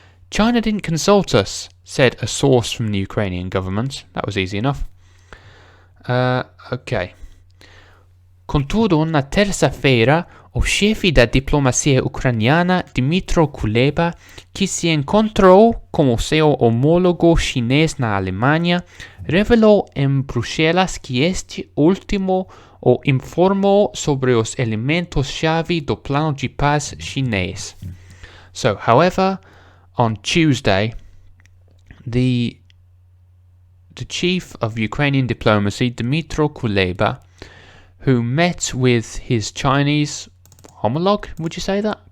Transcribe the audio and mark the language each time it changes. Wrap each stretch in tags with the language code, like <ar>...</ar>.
<en>China didn't consult us, said a source from the Ukrainian government. That was easy enough. Ok.</en> <pt>Contudo, na terça-feira, o chefe da diplomacia ucraniana, Dmytro Kuleba, que se encontrou com o seu homólogo chinês na Alemanha, revelou em Bruxelas que este último o informou sobre os elementos-chave do plano de paz chinês.</pt> <en>So, however, on Tuesday, the chief of Ukrainian diplomacy, Dmytro Kuleba, who met with his Chinese homologue, would you say that?</en>